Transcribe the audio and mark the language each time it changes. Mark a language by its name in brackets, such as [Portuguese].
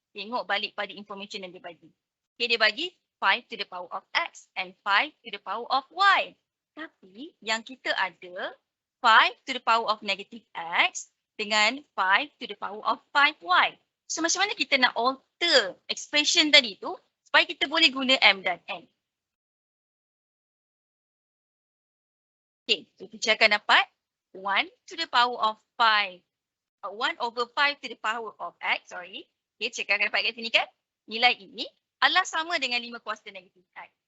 [Malay] Tengok balik pada information yang dia bagi. [English] Okay, [Malay] dia bagi [English] 5 to the power of x and 5 to the power of y. [Malay] Tapi yang kita ada [English] 5 to the power of negative x [Malay] dengan [English] 5 to the power of 5y. [Malay] So macam mana kita nak alter expression tadi tu supaya kita boleh guna m dan n. [English] Okay, so [Malay] kita akan dapat [English] 1 to the power of 5. 1 over 5 to the power of x, sorry. [Malay] Okay, kita akan dapat kat sini kan? Nilai ini adalah sama dengan 5 kuasa negatif x.